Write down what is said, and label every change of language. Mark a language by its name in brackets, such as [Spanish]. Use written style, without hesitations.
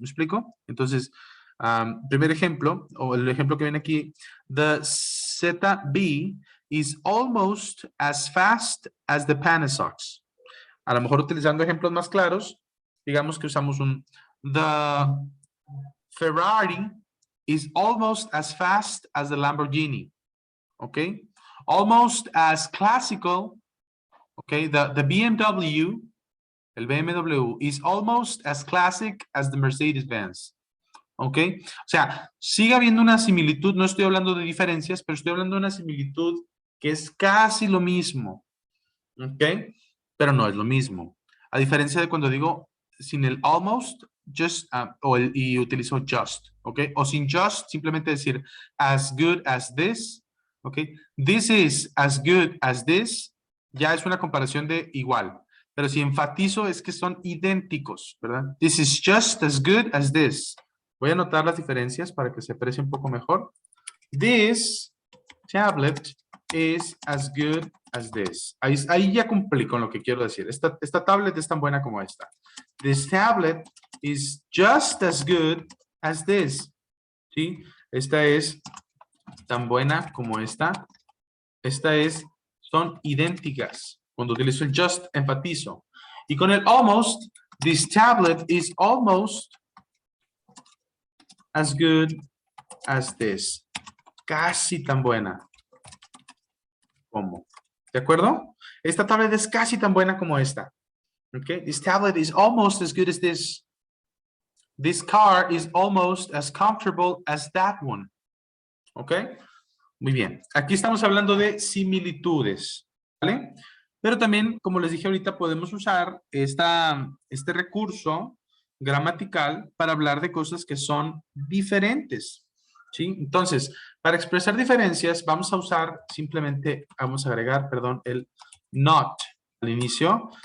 [Spanish] ¿Me explico? Entonces, primer ejemplo, o el ejemplo que viene aquí, [English] the ZB is almost as fast as the Panasox. [Spanish] A lo mejor utilizando ejemplos más claros, digamos que usamos [English] the Ferrari is almost as fast as the Lamborghini. [Spanish] ¿Ok? [English] Almost as classical, okay, the BMW, el BMW, is almost as classic as the Mercedes-Benz. ¿Ok? [Spanish] O sea, sigue habiendo una similitud, no estoy hablando de diferencias, pero estoy hablando de una similitud que es casi lo mismo. ¿Ok? Pero no es lo mismo. A diferencia de cuando digo sin el almost, just, y utilizo just. ¿Ok? O sin just, simplemente decir [English] as good as this. [Spanish] ¿Ok? [English] This is as good as this. [Spanish] Ya es una comparación de igual. Pero si enfatizo es que son idénticos, ¿verdad? [English] This is just as good as this. [Spanish] Voy a anotar las diferencias para que se aprecie un poco mejor. [English] This tablet is as good as this. [Spanish] Ahí ya cumplí con lo que quiero decir. Esta tablet es tan buena como esta. [English] This tablet is just as good as this. ¿Sí? [Spanish] Esta es tan buena como esta. Son idénticas. Cuando utilizo el just, enfatizo. Y con el [English] almost, this tablet is almost as good as this. [Spanish] Casi tan buena como. ¿De acuerdo? Esta tablet es casi tan buena como esta. Okay? [English] This tablet is almost as good as this. This car is almost as comfortable as that one. [Spanish] ¿Ok? Muy bien. Aquí estamos hablando de similitudes. ¿Vale? Pero también, como les dije ahorita, podemos usar este recurso gramatical para hablar de cosas que son diferentes. ¿Sí? Entonces, para expresar diferencias, vamos a usar simplemente, vamos a agregar, perdón, el not al inicio.